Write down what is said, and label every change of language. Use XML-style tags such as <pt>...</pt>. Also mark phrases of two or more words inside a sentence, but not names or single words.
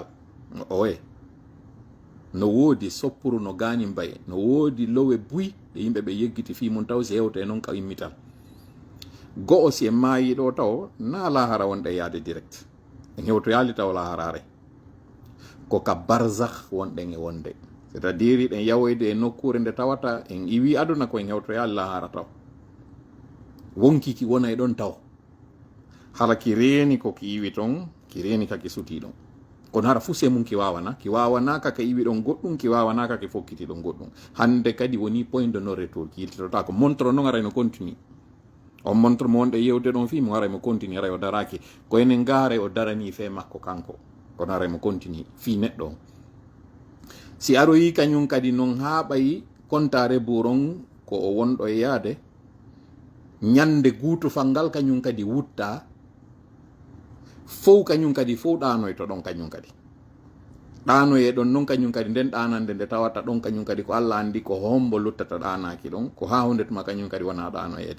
<ff>oye no woodi soppuru no gani mbaye, no woodi lowe buy ɗe yimɓe ɓe yeggiti fi mum taw si hewte noon ka immital. go'o si en maayi ɗo taw na lahara wonɗe yaade direct, en hewto yaali taw laharare ko ka barzakh wonɗen e wonde,</ff> <fr>c'est à dire</fr> <ff>ɗen yawoyde e nokkure nde tawata en iwi aduna ko en hewto yaali lahara taw wonkiki wona e ɗon taw hala ki reeni ko ki iwi ton, ki reeni kaki suti ɗon, kono hara fu se mum ki wawana kaka iwi ɗon goɗɗum, ki wawana kaki fokkiti ɗon goɗɗum. hande kadi woni</ff> <fr>point de non retour,</fr> <ff>ki yiltitota ko montre noon aray no continue. on montre mo wonɗe yewde ɗon fi mo aray mo continue, aray o daraki ko enen gaare o darani fe makko kanko, kono aray mo continue fi neɗɗo on. si aroyi kañum kadi noon ha ɓayi kontare buron ko o wonɗo e yaade, ñande guutufal ngal kañum kadi wutta fow, kañum kadi fow ɗanoy to ɗon, kañum kadi ɗanoye ɗon noon kañum kadi nden ɗanande nde tawata ɗon kañum kadi ko Allah andi ko hombo luttata ɗanaki ɗon, ko ha hunde tuma kañum kadi wona ɗanoyede.</ff>